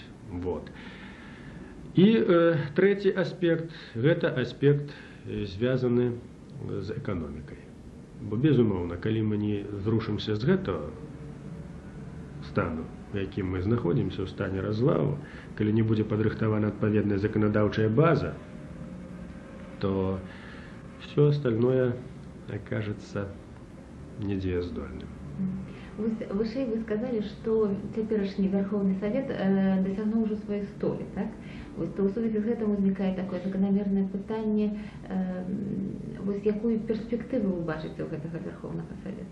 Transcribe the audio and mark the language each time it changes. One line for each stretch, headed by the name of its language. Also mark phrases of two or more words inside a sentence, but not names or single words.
Belarusian: І трэці аспект, гэта аспект звязаны з эканомікай. Бо, безумоўна, калі мы не зрушымся з гэтага стану, у якім мы знаходзімся, у стане развалу, калі не будзе падрыхтавана адпаведная заканадаўчая база,
Russian: то все остальное окажется недзеяздольным.
Belarusian: Вышэй вы сказалі, што цяперашні Верховны Савет дасягнуў ужо сваёй столі, так? То ў сувязі з гэтым узнікае такое заканамернае пытанне, якую перспектыву вы бачыце ў гэтага Верховнага Савета?